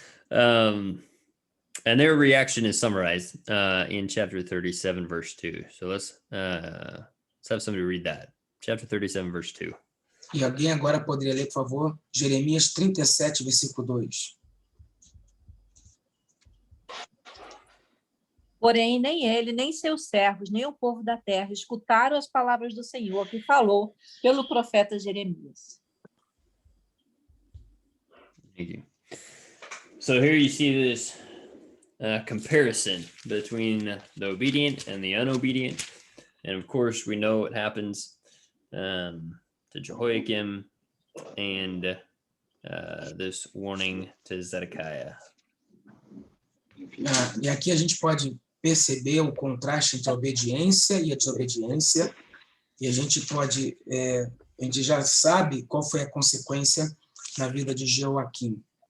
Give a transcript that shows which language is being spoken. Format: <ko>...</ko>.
<en>And their reaction is summarized in chapter 37, verse 2. So let's have somebody read that. Chapter 37, verse 2.</en> <pt>E alguém agora poderia ler, por favor, Jeremias 37, versículo 2. Porém, nem ele, nem seus servos, nem o povo da terra escutaram as palavras do Senhor que falou pelo profeta Jeremias.</pt> <en>Thank you. So here you see this comparison between the obedient and the unobedient. And of course, we know what happens to Jehoiakim and this warning to Zedekiah.</en> <pt>E aqui a gente pode perceber o contraste entre a obediência e a desobediência, e a gente já sabe qual foi a consequência na vida de Joaquim.</pt>